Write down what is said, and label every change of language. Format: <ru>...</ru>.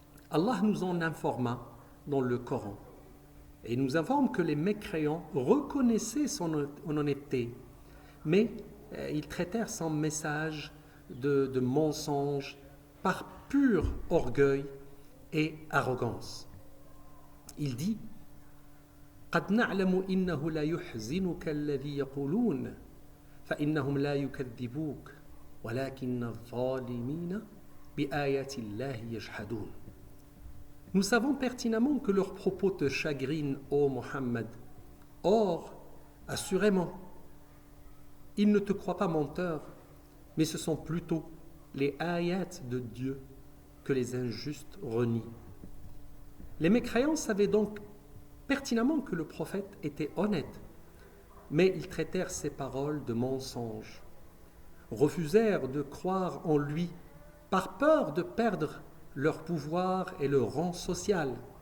<fr>Allah nous en informa dans le Coran et nous informe que les mécréants reconnaissaient son honnêteté, mais ils traitèrent son message de mensonge par pur orgueil et arrogance. Il dit</fr> <ar>قد نعلم إنه لا يحزنك الذي يقولون فإنهم لا يكذبوك ولكن الظالمين بآيات الله يجحدون.</ar> <fr>Nous savons pertinemment que leurs propos te chagrinent, ô Mohammed. Or, assurément, ils ne te croient pas menteur, mais ce sont plutôt les ayats de Dieu que les injustes renient. Les mécréants savaient donc pertinemment que le prophète était honnête, mais ils traitèrent ses paroles de mensonges, refusèrent de croire en lui par peur de perdre leur pouvoir et leur rang social.</fr>